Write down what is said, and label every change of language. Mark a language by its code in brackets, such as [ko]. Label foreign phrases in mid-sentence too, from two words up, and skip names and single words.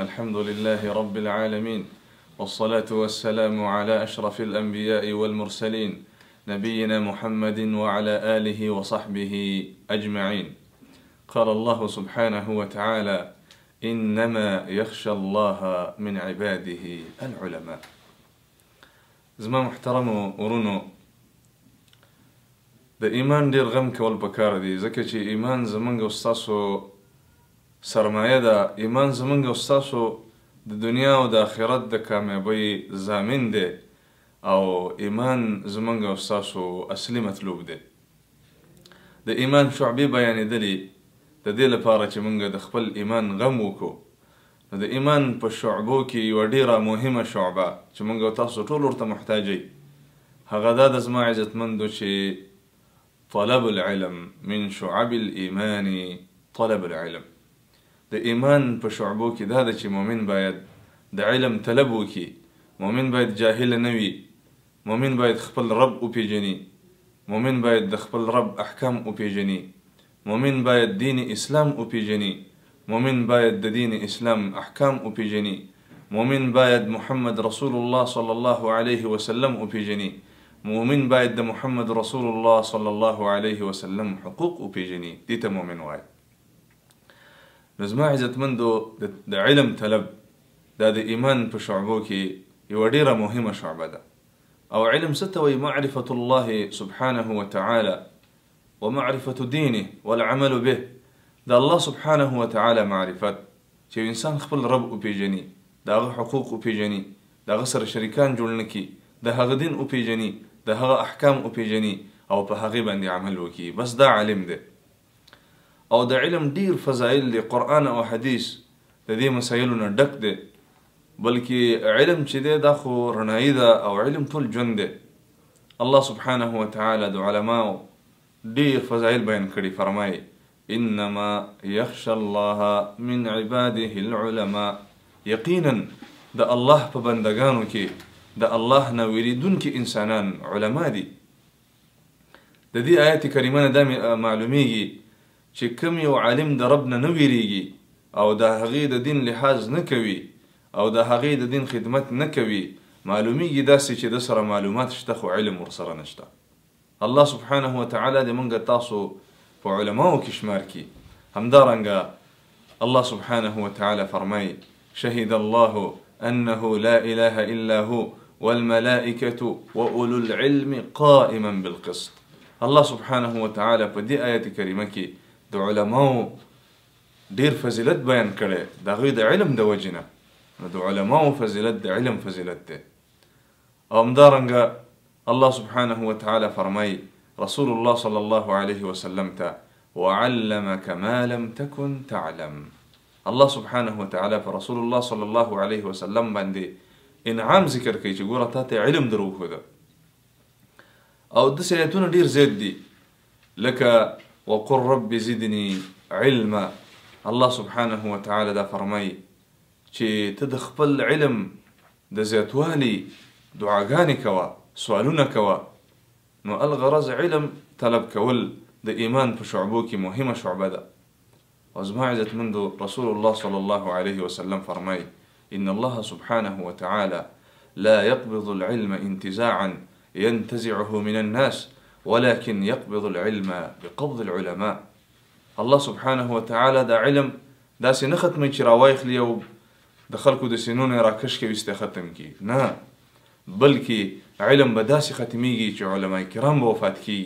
[ar] الحمد لله رب العالمين، والصلاة والسلام على أشرف الأنبياء والمرسلين نبينا محمد وعلى آله وصحبه أجمعين. قال الله سبحانه وتعالى: إنما يخشى الله من عباده العلماء. [ps] زما محترم ورونو د ایمان ډیر غم کول پکار دی، ځکه چې ایمان زمونږ او ستاسو سرمایه ده. ایمان زمونږ او ستاسو د دنیا او د آخرت د کامیابی ضامن دی، او ایمان زمونږ او ستاسو اصلي مطلوب دی. د ایمان شعبې بیانېدلې د دې لپاره چې موږ د خپل ایمان غم وکړو. نو د ایمان په شعبو کې یوه ډیره مهمه شعبه چې موږ او تاسو ټول ورته محتاج یو، هغه دا د زما عزتمندو چې [ar] طلب العلم من شعب الایمان طلب العلم. [ps] د ایمان په شعبو کې دا ده چې مؤمن باید د علم طلب وکړي. مؤمن باید جاهل نه وي، مؤمن باید خپل رب وپیژني، مؤمن باید د خپل رب احکام وپیژني، مؤمن باید دین اسلام وپیژني، مؤمن باید د دین اسلام احکام وپیژني، مؤمن باید [ar] محمد رسول الله صلی الله علیه وسلم [ps] وپیژني، مؤمن باید د [ar] محمد رسول الله صلی الله علیه وسلم [ps] حقوق وپیژني. دې ته مؤمن وایي. نو زما عزتمندو د علم طلب دا د ایمان په شعبو کې یوه ډیره مهمه شعبه ده. او علم څه ته وایي؟ [ar] معرفة الله سبحانه وتعالى ومعرفة دينه والعمل به. [ps] د [ar] الله سبحانه وتعالى [ps] معرفت چې انسان خپل رب وپیژني، د هغه حقوق وپیژني، د هغه سره شریکان جوړ نه کړي، د هغه دین وپیژني، د هغه احکام وپیژني او په هغې باندې عمل وکړي. بس دا علم دی. او د علم ډیر فضایل دی، قرآن او حدیث د دې مسایلو نه ډک دی. بلکې علم چې دی دا خو رڼایي ده، او علم ټول ژوند دی. [ar] الله سبحانه وتعالى [ps] د علماو ډیر فضایل بیان کړي. فرمایي: [ar] انما یخشى الله من عباده العلماء. [ps] یقینا د الله په بندگانو کې د الله نه ویریدونکي انسانان علما دي. د دې آیت کریمه نه دا معلومیږي چې کوم یو عالم د رب نه ویریږي او د هغې د دین لحاظ نه کوي او د هغې د دین خدمت نه کوي، معلومیږي داسې چې د سره معلومات شته خو علم ورسره نشته. [ar] الله سبحانه وتعالى [ps] د موږ تاسو په علماو کې شمار کړي. [ar] همدارنګه الله سبحانه وتعالى فرمایي: شهد الله انه لا اله الا هو والملائكة واولو العلم قائما بالقسط. الله سبحانه وتعالى [ps] په دې آیت کریمه کې د علماو ډیر فضیلت بیان کړی، د هغوی د علم د وجې نه. نو د علماو فضیلت د علم فضیلت دی. او همدارنګه [ar] الله سبحانه وتعالى فرمایي رسول الله صلى الله عليه وسلم ته: وعلمك ما لم تكن تعلم. الله سبحانه وتعالى [ps] پر [ar] رسول الله صلى الله عليه وسلم [ps] باندې انعام ذکر کوي چې ګوره تا ته علم در وښوده. او داسې آیتونه ډیر زیات دي، لکه [ar] وقل رب زدني علما. الله سبحانه وتعالى [ps] دا فرمایي چې ته د خپل علم د زیاتوالي دعاګانې کوه، سوالونه کوه. نو الغرض علم طلب کول د ایمان په شعبو کې مهمه شعبه ده. او زما عزتمندو [ar] رسول الله صلی الله علیه وسلم [ps] فرمایي: [ar] ان الله سبحانه وتعالى لا يقبض العلم انتزاعا ينتزعه من الناس ولكن يقبض العلم بقبض العلماء. الله سبحانه وتعالى [ps] دا علم داسې نه ختموي چې راوایخلي او د خلکو د سینونو یې راکش کوي استه ختم کړي، نه، بلکې علم به داسې ختمیږي چې علماء کرام به وفات کیږي.